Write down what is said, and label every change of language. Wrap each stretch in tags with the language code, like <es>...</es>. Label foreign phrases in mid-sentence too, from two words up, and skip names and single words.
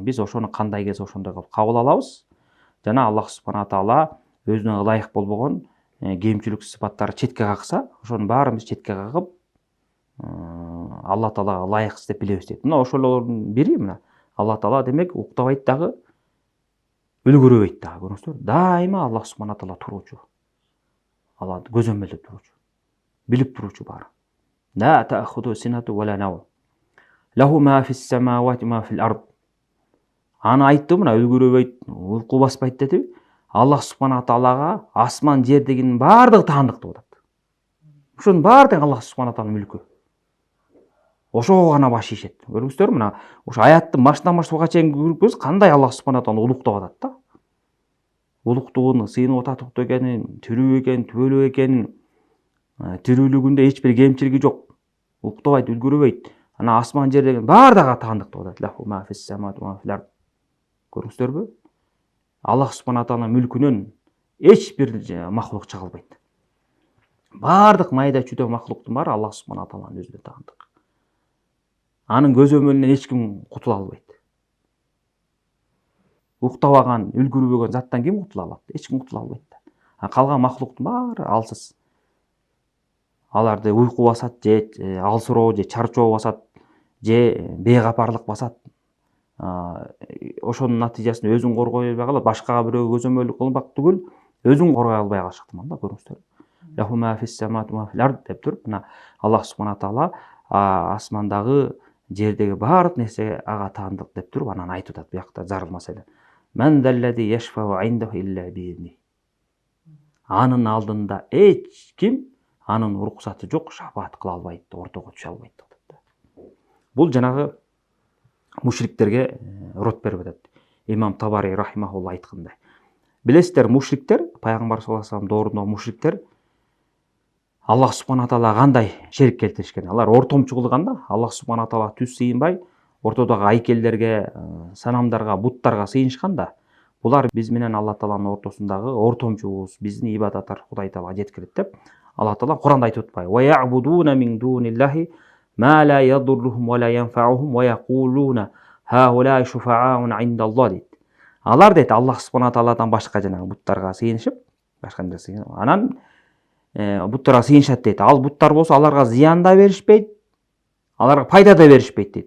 <ky>Биз ошону кандай келсе ошондой кылып кабыл алабыз. Жана</ky> <ar>الله سبحانه وتعالى</ar> <ky>өзүнө ылайык болбогон кемчиликтүү сыпаттары четке какса, ошонун баарын биз четке кагып, Алла таалага ылайык деп билебиз дейт. Мына ошолордун бири мына Алла таала демек уктабайт дагы, үлгүрөбөйт дагы, көрүңүздөр. Дайыма</ky> <ar>الله سبحانه وتعالى</ar> <ky>туруучу. Алла көзөмөлдөп туруучу. Билип туруучу баары.</ky> <ar>لا تأخذه سنة ولا نوم. له ما في السماوات وما في الأرض.</ar> <ky>Аны айтты, мына үлгүрөбөйт, уйку баспайт деди.</ky> <ar>الله سبحانه</ar> <ky>таалага асман жердегинин баардыгы таандык деп атат. Ошонун баардыгы</ky> <ar>الله سبحانه</ar> <ky>тааланын мүлкү. Ошого гана баш ийишет. Көрүңүздөр, мына ошо аяттын башынан баштап чейин көрүппүз, кандай</ky> <ar>الله سبحانه</ar> <ky>тааланы улуктап атат да. Улуктугун, сыйынып ататтыктуу экенин, тирүү экенин, түбөлүк экенин, тирүүлүгүндө эч бир кемчилиги жок. Уктабайт, үлгүрөбөйт. Ана асман жер деген баардыгы таандык деп атат.</ky> <ar>له ما في السماوات وما في الأرض.</ar> <ky>Көрүңүздөрбү?</ky> <ar>الله سبحانه</ar> <ky>тааланын мүлкүнөн эч бир махлук чыга албайт. Баардык майда чүйдө махлуктун баары</ky> <ar>الله سبحانه</ar> <ky>тааланын өзүнө таандык. Анын көзөмөлүнөн эч ким кутула албайт. Уктабаган, үлгүрбөгөн заттан ким кутула алат? Эч ким кутула албайт да. Калган махлуктун баары алсыз. Аларды уйку басат, же алсыроо, же чарчоо басат, же бейгапарлык басат. Ошонун натыйжасында өзүн коргой албай калат, башкага бирөө көзөмөлдүк кылмак түгүл, өзүн коргой албай калышыктыман да, көрүңүздөр.</ky> <ar>له ما في السماوات وما في الأرض</ar> <ky>деп туруп, мына</ky> <ar>الله سبحانه وتعالى</ar> <ky>асмандагы, жердеги баардык нерсе ага таандык деп туруп, анан айтып атат буякта зарылмаса эле.</ky> <ar>من ذا الذي يشفع عنده إلا بإذنه.</ar> <ky>Анын алдында эч ким анын уруксаты жок, шафаат кыла албайт, ортого түшө албайт деп атат. Бул жанагы мушриктерге рот берип атат. Имам Табари рахимахулла айткандай. Билесиздер, мушриктер, пайгамбар</ky> <ar>صلى الله عليه وسلم</ar> <ky>доорунда мушриктер</ky> <ar>الله سبحانه وتعالى</ar> <ky>кандай шерик келтиришкен? Алар ортомчу кылганда,</ky> <ar>الله سبحانه وتعالى</ar> <ky>түз сыйынбай, ортодогу айкелдерге, санамдарга, буттарга сыйынышканда, булар биз менен Алла тааланын ортосундагы ортомчубуз, биздин ибадаттар Кудай таала жеткирет деп Алла таала Куранда айтып атпайбы?</ky> <ar>ويعبدون من دون الله ما لا يضرهم ولا ينفعهم ويقولون هؤلاء شفعاؤنا عند الله дейт.</ar> <ky>Алар дейт</ky> <ar>الله سبحانه</ar> <ky>тааладан башка жанагы буттарга сыйынышып, башка нерсе. Анан буттарга сыйынышат дейт. Ал буттар болсо аларга зыян да беришпейт, аларга пайда да беришпейт дейт.</ky>